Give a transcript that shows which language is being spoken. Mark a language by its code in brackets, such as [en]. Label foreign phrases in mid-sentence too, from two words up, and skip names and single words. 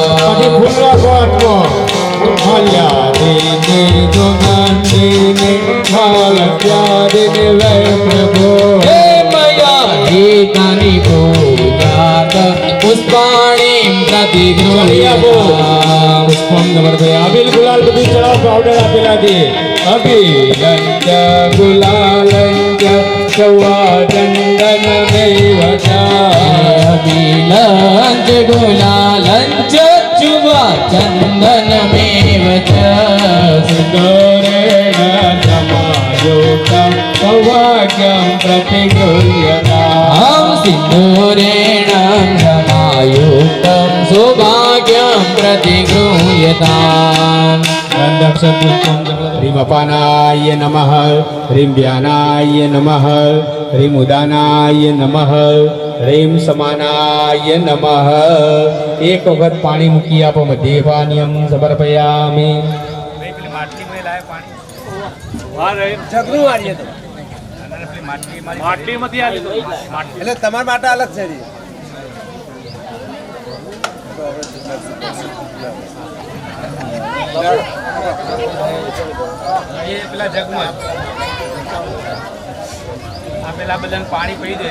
[sa] गीतानि पूजात पुष्पाणिं प्रतिगृह्यताम् પુષ્પમ નમર્પયામિ [gu] અબીલ ગુલાલ બધું ચડાવ પાવડર આપેલા છે [sa] અભિલંચ ગુલાલંચ સૌવાદંડનમેવ ચ अभिलञ्च गुलालञ्च चुवा चन्दनमेव च સુંદરેણ સમાયુક્તં સૌભાગ્યં પ્રતિગૃહ્યતામ सिन्दूरेण समायुक्तं सौभाग्यं प्रतिगृह्यताम् ह्रीं अपानाय नमः ह्रीं व्यानाय नमः ह्रीं उदानाय नमः ह्रीं समानाय नमः [gu] એક વખત પાણી મૂકી આપો [sa] मध्ये पानीयं समर्पयामि [gu] એટલે તમારા માટે અલગ છે પેલા જગમાં આ પેલા બધાને પાણી પી દે